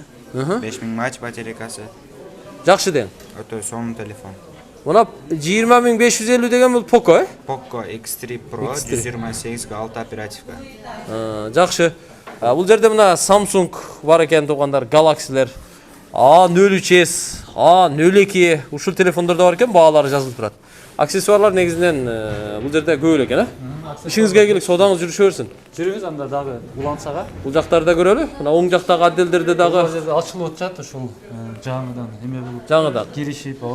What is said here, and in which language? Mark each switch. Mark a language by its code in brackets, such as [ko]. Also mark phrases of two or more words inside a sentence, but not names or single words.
[ky] 5000 мАч батарейкасы. Жакшы дең. Өтө сонун телефон. Мына 20550 деген бул Poco, э? Poco X3 Pro 128 га 6 оперативка. Жакшы. Бул жерде мына Samsung бар экен туугандар, Galaxy'лер. A03s, A02 ушул телефондордо бар экен, баалары жазылып турат. Аксессуарлар негизинен бул жерде көп эле экен, Ишиңизге келип, содаңыз жүрүшө берсин. Жүрүңүз анда дагы улансага. Бул жактарды да көрөлү. Мына оң жактагы отделдерде дагы Бул жерде ачылып атат ушул жаңыдан эме болуп. жаңыдан Киришип, ооба.